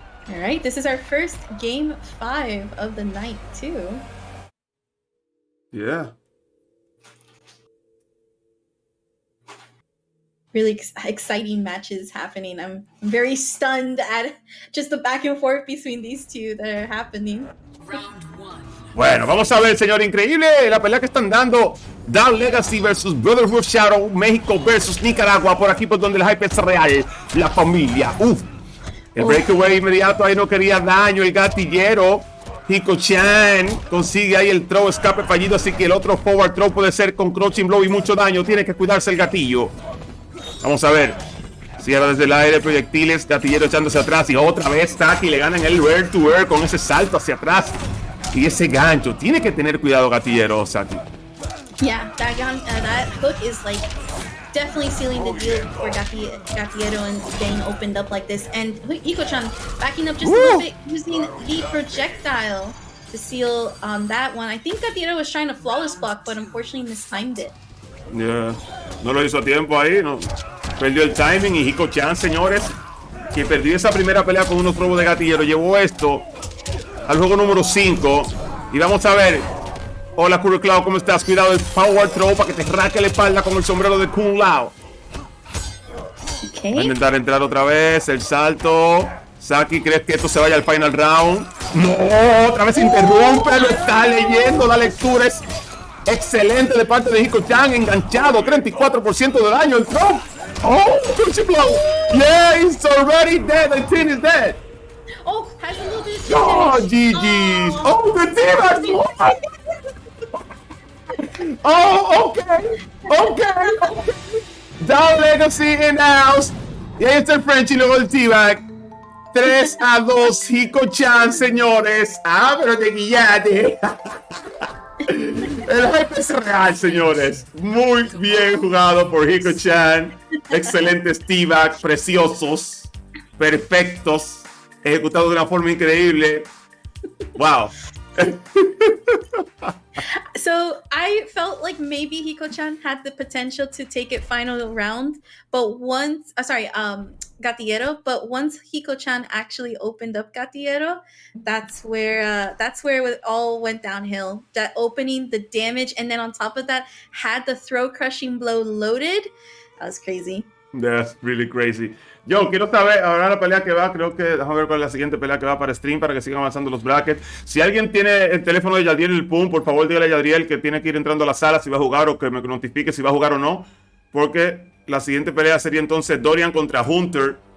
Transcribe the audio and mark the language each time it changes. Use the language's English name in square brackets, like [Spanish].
[English] All right, this is our first game 5 of the night too. Yeah. Really exciting matches happening. I'm very stunned at just the back and forth between these two that are happening. Round 1. [Spanish] Bueno, vamos a ver, señor, increíble la pelea que están dando. Down Legacy versus Brotherhood Shadow, México versus Nicaragua, por aquí por donde el hype es real, la familia. Uf. El breakaway inmediato, ahí no quería daño, el gatillero. Hikochan consigue ahí el throw, escape fallido, así que el otro forward throw puede ser con crouching blow y mucho daño. Tiene que cuidarse el gatillo. Vamos a ver. Cierra desde el aire, proyectiles, gatillero echándose atrás y otra vez Taki le ganan el rear to rear con ese salto hacia atrás. Y ese gancho, tiene que tener cuidado gatillero, Saki. [English] Yeah, that hook is like definitely sealing the deal for Gatiero and getting opened up like this. And Hikochan backing up just a little bit, using the projectile to seal that one. I think Gatiero was trying to flawless block, but unfortunately mistimed it. Yeah. [Spanish] No lo hizo a tiempo ahí, no. Perdió el timing y Hikochan, señores, que perdió esa primera pelea con unos robos de gatillero, llevó esto al juego número 5. Y vamos a ver. Hola, Curry Cloud, ¿cómo estás? Cuidado el power throw para que te raque la espalda con el sombrero de Kung Lao. [English] Okay. [Spanish] Va a intentar entrar otra vez. El salto. Saki, ¿crees que esto se vaya al final round? No, otra vez interrumpe. Lo está leyendo. La lectura es excelente de parte de Hikochan. Enganchado. 34% de daño. El throw. Oh, crunchy blow. [English] Yeah, he's already dead. The team is dead. Oh, has a little bit of Oh, damage. GG's. Oh, the team has Oh, okay. Down Legacy in the house. [Spanish] Y ahí está el French y luego el T-Bag. 3-2, Hikochan, señores. Ah, pero te guillaste. El hype es real, señores. Muy bien jugado por Hikochan. Excelentes T-Bag, preciosos, perfectos, ejecutados de una forma increíble. [English] Wow. So I felt like maybe Hikochan had the potential to take it final round, but once, Gatiero. But once Hikochan actually opened up Gatiero, that's where it all went downhill. That opening, the damage, and then on top of that, had the throw crushing blow loaded. That was crazy. That's really crazy. [Spanish] Yo, quiero saber, ahora la pelea que va, creo que, déjame ver cuál es la siguiente pelea que va para stream, para que sigan avanzando los brackets. Si alguien tiene el teléfono de Yadriel y el PUM, por favor dígale a Yadriel que tiene que ir entrando a la sala si va a jugar o que me notifique si va a jugar o no. Porque la siguiente pelea sería entonces Dorian contra Hunter.